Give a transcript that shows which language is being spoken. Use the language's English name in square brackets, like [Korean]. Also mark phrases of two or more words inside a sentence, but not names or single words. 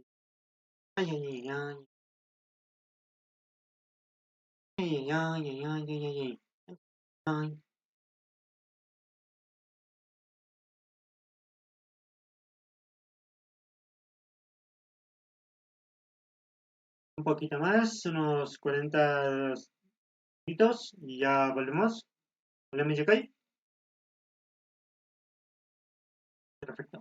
[Spanish] Ay, ay, ay, ay, ay, ay, ay, ay, ay, ay, ay. Un poquito más, unos 40 minutos y ya volvemos. Hola, Miyakai. Perfecto.